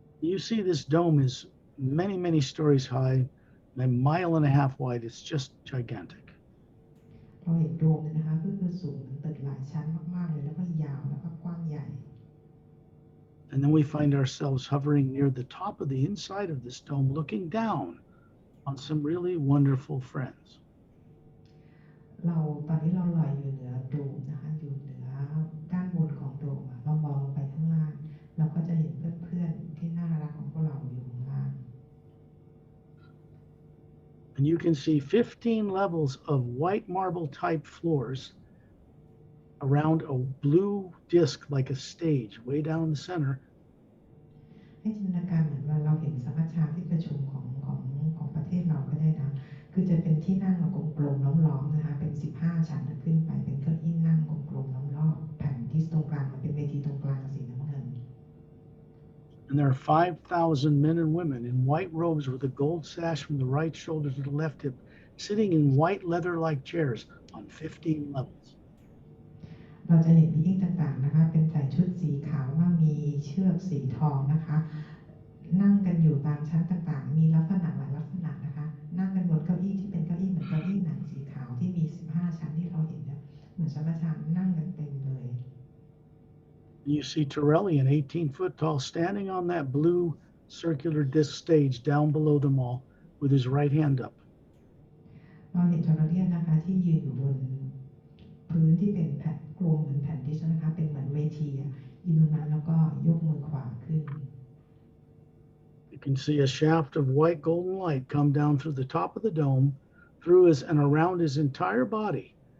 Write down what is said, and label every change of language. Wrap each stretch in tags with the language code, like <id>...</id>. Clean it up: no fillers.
<en>You see this dome is many, many stories high, and a mile and a half wide. It's just gigantic.</en> <th>เราเห็นโดมเนี่ยนะคะก็คือสูงตึกหลายชั้นมากๆเลยแล้วก็ยาวแล้วก็กว้างใหญ่</th> <en>And then we find ourselves hovering near the top of the inside of this dome, looking down on some really wonderful friends.</en> <th>ตอนนี้เราลอยอยู่เหนือโดมนะคะอยู่เหนือด้านบนของโดมเรามองลงไปข้างล่างเราก็จะเห็นเพื่อนๆที่น่ารักของพวกเราอยู่ข้างล่าง</th> <en>And you can see 15 levels of white marble type floors around a blue disc like a stage way down the center.</en> <th>ให้จินตนาการเหมือนว่าเราเห็นสัมมนาที่ประชุมของประเทศเราก็ได้นะคือจะเป็นที่นั่งกลมๆล้อมๆนะคะเป็น15 ชั้นขึ้นไปเป็นเก้าอี้นั่งกลมๆรอบๆแผ่นที่ตรงกลางมันเป็นเวทีตรงกลางสีน้ำเงิน</th> <en>And there are 5,000 men and women in white robes with a gold sash from the right shoulder to the left hip, sitting in white leather-like chairs on 15 levels.</en> <th>เราจะเห็นบีอิงต่างๆนะคะเป็นใส่ชุดสีขาวว่ามีเชือกสีทองนะคะนั่งกันอยู่ตามชั้นต่างๆมีลักษณะหลายลักษณะนะคะนั่งกันบนเก้าอี้ที่เป็นเก้าอี้เหมือนเก้าอี้หนังสีขาวที่มี15 ชั้นที่เราเห็นเนี่ยเหมือนสัมมนานั่งกันเต็มเลย</th> <en>You see Trinary, an 18-foot tall, standing on that blue circular disc stage down below them all with his right hand up.</en> <th>เราเห็นทอร์เรียนนะคะที่ยืนอยู่บนพื้นที่เป็นแผ่นกลมเหมือนแผ่นดิสนะคะเป็นเหมือนเวทียืนตรงนั้นแล้วก็ยกมือขวาขึ้น</th> <en>You can see a shaft of white golden light come down through the top of the dome, through his and around his entire body.</en>